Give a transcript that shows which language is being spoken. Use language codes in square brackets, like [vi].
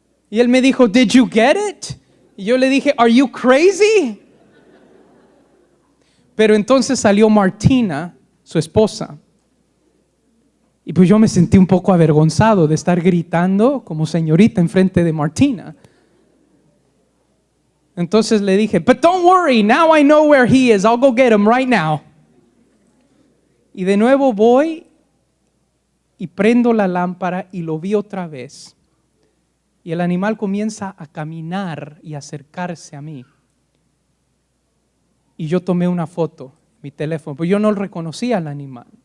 [es] Y él me dijo, [en] "Did you get it?" [es] Y yo le dije, [en] "Are you crazy?" [es] Pero entonces salió Martina, su esposa. Y pues yo me sentí un poco avergonzado de estar gritando como señorita enfrente de Martina. Entonces le dije, [en] "But don't worry, now I know where he is. I'll go get him right now." [es] Y de nuevo voy y prendo la lámpara y lo vi otra vez. Y el animal comienza a caminar y acercarse a mí. Y yo tomé una foto, mi teléfono, pues yo no reconocía al animal.